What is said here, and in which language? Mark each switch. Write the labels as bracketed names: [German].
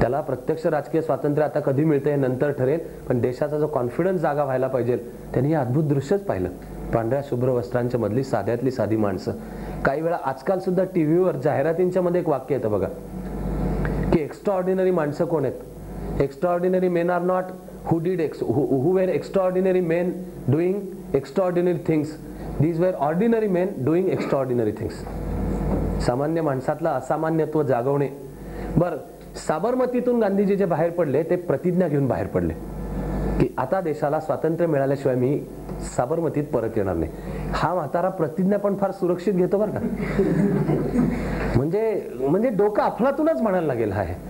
[Marathi] त्याला प्रत्यक्ष राजकीय स्वातंत्र्य आता कधी मिळते हे नंतर ठरेल, पण देशाचा जो कॉन्फिडन्स जागा व्हायला पाहिजे त्यांनी हे अद्भुत दृश्यच पाहिलं. पांढऱ्या शुभ्र वस्त्रांच्या मधली साध्यातली साधी माणसं. काही वेळा आजकाल सुद्धा टीव्हीवर जाहिरातींच्या मध्ये एक वाक्य येतं बघा की एक्स्ट्राऑर्डिनरी माणसं कोण आहेत. [English] Extraordinary men are not who were extraordinary men doing extraordinary things, these were ordinary men doing extraordinary things. [Marathi] सामान्य माणसातलं असामान्यत्व जागवणे. बरं, साबरमतीतून गांधीजी जे बाहेर पडले ते प्रतिज्ञा घेऊन बाहेर पडले की आता देशाला स्वातंत्र्य मिळाल्याशिवाय मी साबरमतीत परत येणार नाही. हा म्हातारा प्रतिज्ञा पण फार सुरक्षित घेतो बरं का. म्हणजे डोकं अफलातूनच म्हणायला लागेल हा.